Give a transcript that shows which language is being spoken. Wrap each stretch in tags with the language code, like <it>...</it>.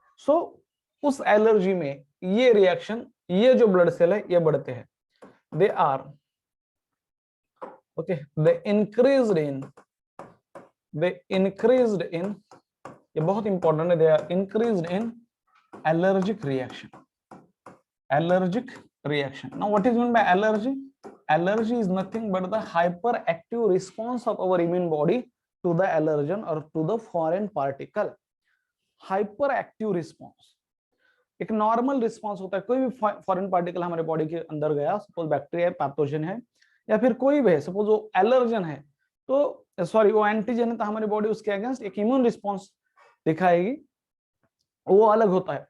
<hi>सो उस एलर्जी में ये रिएक्शन, ये जो ब्लड सेल है ये बढ़ते हैं.</hi> <en>They are okay, they increased in, ये बहुत important है, they are increased in allergic reaction. Allergic reaction. Now what is meant by allergy? Allergy is nothing but the hyperactive response of our immune body to the allergen or to the foreign particle. Hyperactive response.</en> <hi>एक normal response होता है, कोई भी foreign particle हमारे body के अंदर गया, suppose bacteria pathogen है या फिर कोई भी है, सपोज वो एलर्जन है, तो सॉरी वो एंटीजन है, तो हमारी बॉडी उसके अगेंस्ट एक इम्यून रिस्पॉन्स दिखाएगी, वो अलग होता है।</hi>